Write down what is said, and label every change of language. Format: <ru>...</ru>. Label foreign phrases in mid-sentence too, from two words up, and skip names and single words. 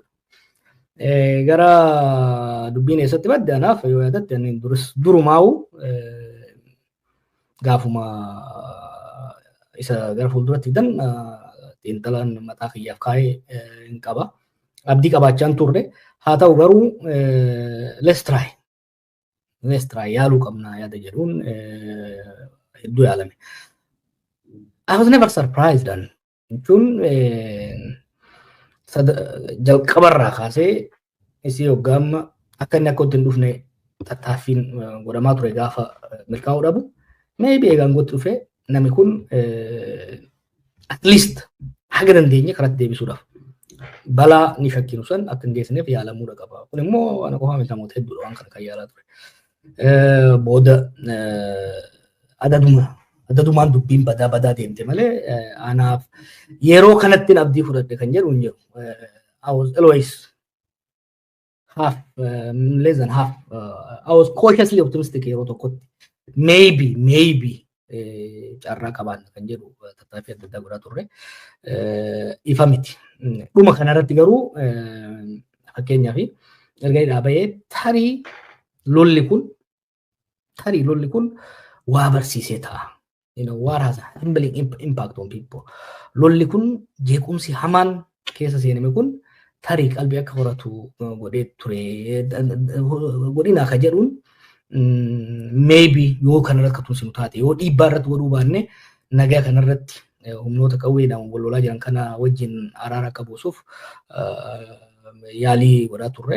<om>Gara dubbiin eessatti madde anaaf yoo yaadatte durumaa'u gaafuma isa gara fuulduratti fidan xiinxalaan mataa kiyyaaf kaa'ee hin qaba. Abdii qabaachaan turre. Haa ta'u garuu</om> <en>let's try</en> <om>yaaluu qabna yaada jedhuun hedduu yaalame.</om> <en>I was never surprised</en> <om>jechuun jalqabarraa kaasee isii hoggaamma akka inni akka hin dhufne tattaaffiin godhamaa ture gaafa milkaa'uu dhabu. Maybe eegaan gotti dhufe namni kun</om> <en>at least</en> <om>haga dandeenye karatti deebisuudhaaf balaa ni shakkinu san akka hin geessineef yaalamuudha qaba. Kun immoo ana qofaa miti namoota hedduudha waan kana kan yaalaa ture. Booda adadumaan dubbiin badaa deemte malee anaaf yeroo kanatti abdii fudhadhe kan jedhu hin jiru.</om> <en>I was always less than half. I was cautiously optimistic</en> <om>yeroo tokkotti. Maybe carraa qabaanna kan jedhu tattaaffii adda addaa godhaa turre. Ifa miti. Dhuma kanarratti garuu fakkeenyaaf erga dhaabee tarii lolli kun waa barsiisee ta'a.</om> <en>What has a humbling impact on people.</en> <om>Lolli kun jeequmsi hamaan keessa seename kun tarii qalbii akka horatu godhee ture. Godhina akka jedhuun maybe yoo kanarratti akka tumsinu taate yoo dhiibbaa irratti godhuu baanne nagaa kanarratti humnoota qawweedhaan wal lolaa jiran kana wajjin araara akka buusuuf yaalii godhaa turre.</om>